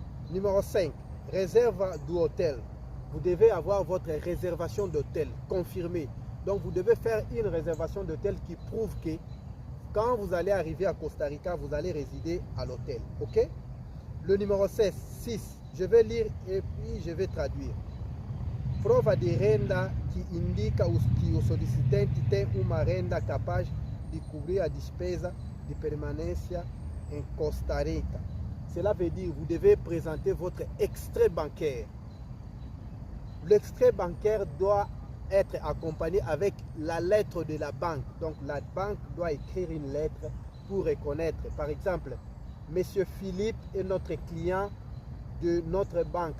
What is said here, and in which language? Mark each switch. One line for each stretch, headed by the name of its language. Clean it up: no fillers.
French: Numéro 5, réserve du hôtel. Vous devez avoir votre réservation d'hôtel confirmée. Donc vous devez faire une réservation d'hôtel qui prouve que quand vous allez arriver à Costa Rica, vous allez résider à l'hôtel. OK? Le numéro 6, je vais lire et puis je vais traduire.
Portuguese: Prova de renda que indica que o solicitante tem uma renda capaz de cobrir a despesa de permanência em Costa Rica.
French: Cela veut dire que vous devez présenter votre extrait bancaire. L'extrait bancaire doit être accompagné avec la lettre de la banque. Donc la banque doit écrire une lettre pour reconnaître. Par exemple, Monsieur Philippe est notre client de notre banque.